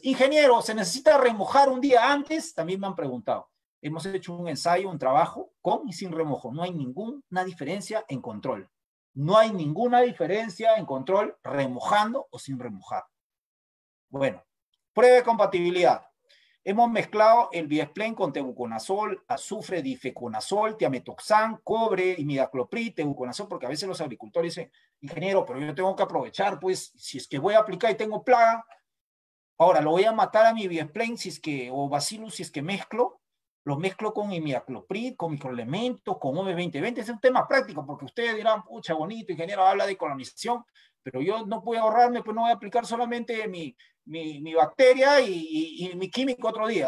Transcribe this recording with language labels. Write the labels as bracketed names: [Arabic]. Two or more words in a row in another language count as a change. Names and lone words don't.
[Spanish] Ingeniero, ¿se necesita remojar un día antes? También me han preguntado. Hemos hecho un ensayo, un trabajo con y sin remojo. No hay ninguna diferencia en control. No hay ninguna diferencia en control remojando o sin remojar. Bueno, prueba de compatibilidad. Hemos mezclado el Bivesplen con tebuconazol, azufre, difeconazol, tiametoxan, cobre, imidacloprid, tebuconazol, porque a veces los agricultores dicen, ingeniero, pero yo tengo que aprovechar, pues, si es que voy a aplicar y tengo plaga, ahora lo voy a matar a mi Bivesplen o Bacillus si es que mezclo, lo mezclo con imidacloprid, con microelementos, con OV2020, es un tema práctico, porque ustedes dirán, pucha, bonito, ingeniero, habla de colonización, pero yo no puedo ahorrarme, pues no voy a aplicar solamente mi bacteria y mi químico otro día.